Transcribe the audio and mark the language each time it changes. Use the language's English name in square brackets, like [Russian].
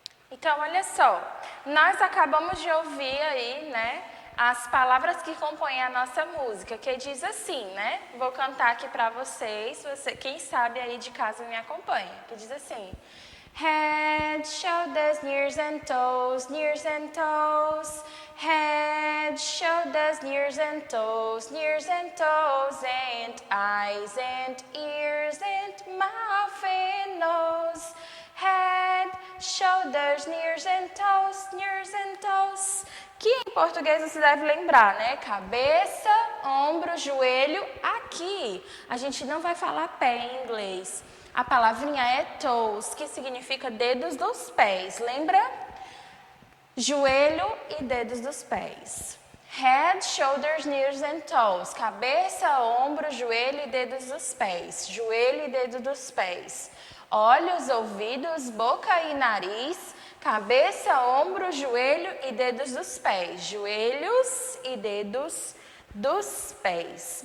[Portuguese] Então, olha só, nós acabamos de ouvir aí, né, as palavras que compõem a nossa música, que diz assim, né? Vou cantar aqui para vocês, quem sabe aí de casa me acompanha, que diz assim: [English] Head, shoulders, ears and toes, [Portuguese] ears and toes. [English] Head, shoulders, ears and toes, ears and toes, and eyes and ears and mouth and nose. Head, shoulders, ears and toes, ears and toes. [Portuguese] Que em português você deve lembrar, né? Cabeça, ombro, joelho, aqui. A gente não vai falar pé em inglês. A palavrinha é toes, que significa dedos dos pés, lembra? Joelho e dedos dos pés. [English] Head, shoulders, knees and toes. [Portuguese] Cabeça, ombro, joelho e dedos dos pés. Joelho e dedo dos pés. Olhos, ouvidos, boca e nariz. Cabeça, ombro, joelho e dedos dos pés. Joelhos e dedos dos pés.